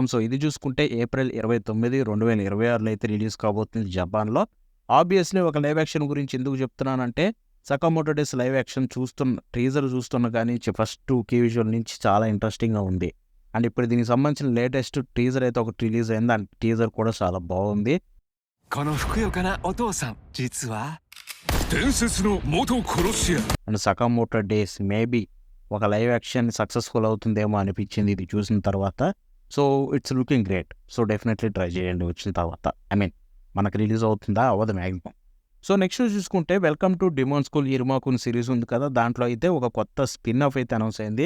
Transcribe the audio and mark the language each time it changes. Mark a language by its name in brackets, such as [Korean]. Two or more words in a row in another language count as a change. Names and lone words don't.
[Telugu] సో, ఇది చూసుకుంటే ఏప్రిల్ 29, 2026లో అయితే రిలీజ్ కాబోతుంది జపాన్‌లో. ఆబ్వియస్లీ ఒక [English] live action [Telugu] గురించి ఎందుకు చెప్తున్నానంటే సకమోటో డేస్ [English] live action teaser [Telugu] చూస్తున్న కానీ [English] first 2 key visual [Telugu] నుంచి చాలా ఇంట్రెస్టింగ్‌గా ఉంది. అండ్ ఇప్పుడు దీనికి సంబంధించిన [English] latest teaser [Telugu] అయితే ఒకటి రిలీజ్ అయింది. అండ్ టీజర్ కూడా చాలా బాగుంది. [Japanese] このふくよかなお父さん実は伝説の元殺し屋 [Telugu] అండ్ సకమోటో డేస్ మేబీ ఒక [English] live action successful [Telugu] అవుతుందేమో అనిపించింది ఇది చూసిన తర్వాత. [English] So, it's looking great. So, definitely try చేయండి వచ్చిన తర్వాత. [Telugu] మనకు రిలీజ్ అవుతుందా అవ్వదు మ్యాక్సిమం. సో, నెక్స్ట్ చూసుకుంటే వెల్కమ్ టు డిమోన్ స్కూల్ ఇరుమాకున్ సిరీస్ ఉంది కదా, దాంట్లో అయితే ఒక కొత్త [English] spin off [Telugu] అయితే అనౌన్స్ అయింది.